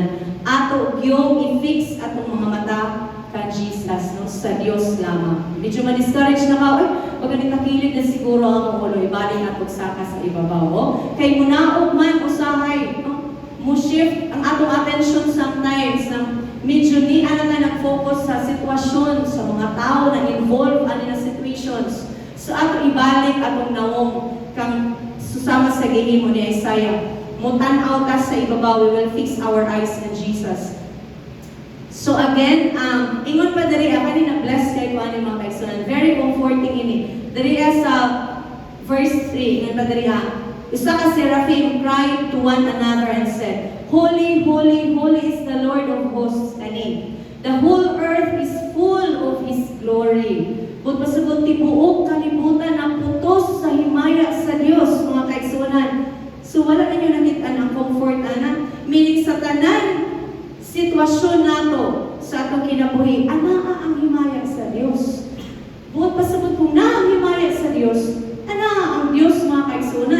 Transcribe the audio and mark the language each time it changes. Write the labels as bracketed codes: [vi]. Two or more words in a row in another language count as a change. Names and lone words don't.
[ceb] Ato yung i-fix atong mga mata kan Jesus, no? Sa Dios lamang. Medyo ma-discourage na ka, pag nitakilig na siguro ang ulo, ibalik at pagsaka sa ibabaw. Oh? Kay munaog man usahay, no? Mo-shift ang atong attention sometimes na medyo ni na nag-focus sa sitwasyon, sa mga tao na involved ani na situations. So ato ibalik atong nawong kang susama sa gihimo ni Isaiah. Mutan-aw ta sa ibabaw, [en] we will fix our eyes on Jesus. So again, [ceb] ingon pa diri kanina blessed kay ko ani mga kaigsunan. [en] Very comforting [ceb] ini. Diri sa verse 3, ingon pa diri isa ka seraphim [en] cried to one another and said, Holy, holy, holy is the Lord of hosts ani. The whole earth is full of His glory. [ceb] But pasabot tibuok kalibutan ang putos sa himaya sa Dios, mga kaigsunan. So wala ninyo nakita ang comfort ana. Meaning sa tanan sitwasyon nato sa atong kinabuhi, anaa ang himaya sa Dios. Buot pasabot kung na ang himaya sa Dios, anaa ang Dios, mga kaigsunan.